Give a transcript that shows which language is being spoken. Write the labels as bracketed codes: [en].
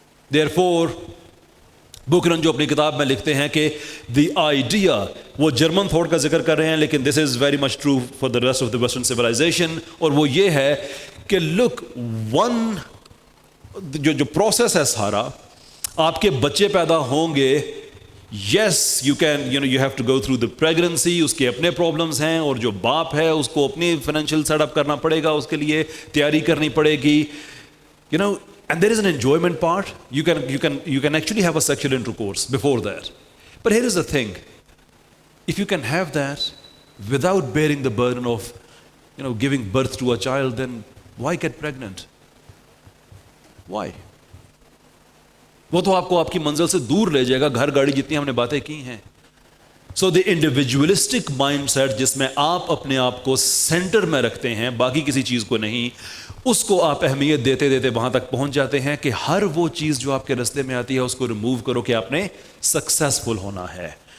[en] Therefore [ur] بکرن جو اپنی کتاب میں لکھتے ہیں کہ [en] the idea, [ur] وہ جرمن تھاٹ کا ذکر کر رہے ہیں لیکن [en] this is very much true for the rest of the western civilisation, [ur] اور وہ یہ ہے کہ [en] look one [ur] جو پروسیس ہے سارا، آپ کے بچے پیدا ہوں گے. [en] yes you can you have to go through the pregnancy, [ur] اس کے اپنے پرابلمس ہیں، اور جو باپ ہے اس کو اپنی فائنینشیل سیٹ اپ کرنا پڑے گا، اس کے لیے تیاری کرنی پڑے گی. [en] And there is an enjoyment part. You can actually have a sexual intercourse before that. But here is the thing. If you can have that without bearing the burden of, giving birth to a child, then why get pregnant? Why? [ur] وہ تو آپ کو آپ کی منزل سے دور لے جائے گا، گھر گاڑی جتنی ہم نے باتیں کی ہیں. [en] so the individualistic mindset, [ur] جس میں آپ اپنے آپ کو سینٹر میں رکھتے ہیں، باقی کسی چیز کو نہیں، اس کو آپ اہمیت دیتے دیتے وہاں تک پہنچ جاتے ہیں کہ ہر وہ چیز جو آپ کے راستے میں آتی ہے اس کو ریموو کرو کہ آپ نے سکسیسفل ہونا ہے.